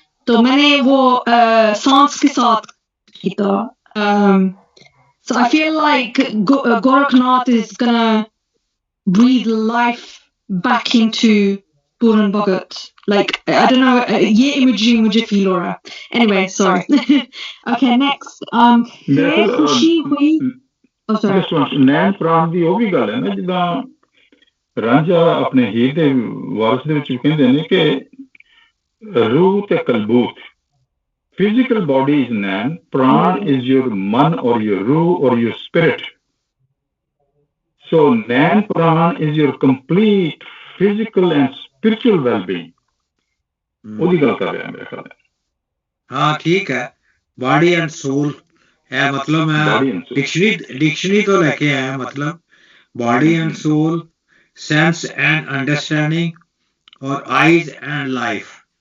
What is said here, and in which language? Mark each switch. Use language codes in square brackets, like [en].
[hi] तो मैंने वो सांस के साथ किया. [en] So I feel like Gorakhnath is gonna breathe life back into Puran Bhagat. Like, I don't know, [hi] ye imagery mujhe feel ho raha. [en] Anyway, sorry. Okay, next. [hi] Ye khushi hui. [en] Oh, sorry. [pa] ਨੈਣ ਪ੍ਰਾਣ ਦੀ ਉਹ ਵੀ ਗੱਲ ਹੈ ਨਾ, ਜਿੱਦਾਂ ਰਾਂਝਾ ਆਪਣੇ ਹੀਰ ਦੇ ਵਾਰਸ ਦੇ ਵਿੱਚ ਕਹਿੰਦੇ ਨੇ ਕਿ ਰੂਹ ਤੇ ਕਲਬੂਤ, [en] physical body is nan, pran is your man or your ruh or your spirit. So nan pran is your complete physical and spiritual well-being. [pa] ਉਹਦੀ ਗੱਲ ਕਰ ਰਿਹਾ ਮੇਰੇ ਖਿਆਲ। ਹਾਂ, ਠੀਕ ਹੈ। [en] body and soul [pa] ਹੈ, ਮਤਲਬ ਮੈਂ ਡਿਕਸ਼ਨਰੀ ਤੋਂ ਲੈ ਕੇ ਆਇਆ। [en] ਮਤਲਬ body and soul, sense and understanding ਔਰ eyes and life.